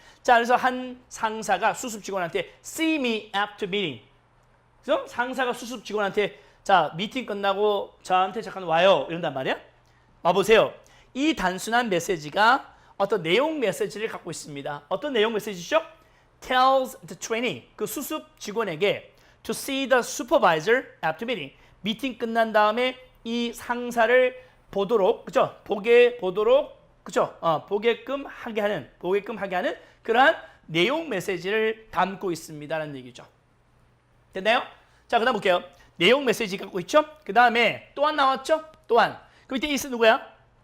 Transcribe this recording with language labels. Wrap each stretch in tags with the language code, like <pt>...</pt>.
<ko>자, 그래서 한 상사가 수습 직원한테 see me after meeting. 그래서 상사가 수습 직원한테 자, 미팅 끝나고 저한테 잠깐 와요. 이런단 말이야. 봐보세요. 이 단순한 메시지가 어떤 내용 메시지를 갖고 있습니다. 어떤 내용 메시지죠?</ko> <en>tells the trainee, 그 수습 직원에게 to see the supervisor after meeting.</en> <ko>미팅 끝난 다음에 이 상사를 보도록, 그죠? 그죠? 보게끔 하게 하는 그러한 내용 메시지를 담고 있습니다라는 얘기죠. 됐나요? 자, 그다음 볼게요. 내용 메시지 갖고 있죠? 그 다음에 또한 나왔죠? 또한. 그 밑에 is 누구야?</ko>